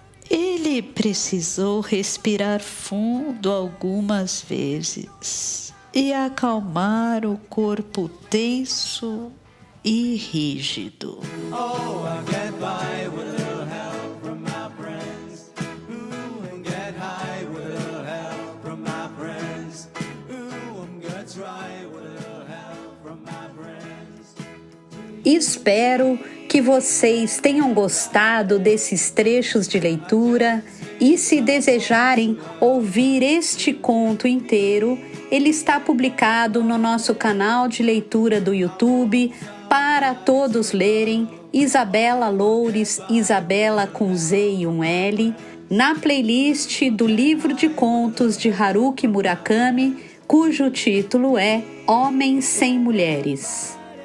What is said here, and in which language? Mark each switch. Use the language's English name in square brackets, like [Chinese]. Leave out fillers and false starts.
[Portuguese] Ele precisou respirar fundo algumas vezes e acalmar o corpo tenso e rígido. [English] Oh, I get by with a little help from my friends. Ooh, and get high with a little help from my friends. Ooh, I'm gonna try with a little help from my friends. [Portuguese] Espero que vocês tenham gostado desses trechos de leitura E se desejarem ouvir este conto inteiro, ele está publicado no nosso canal de leitura do YouTube, para todos lerem, Isabela Loures, Isabela com Z e um L, na playlist do livro de contos de Haruki Murakami, cujo título é Homens Sem Mulheres.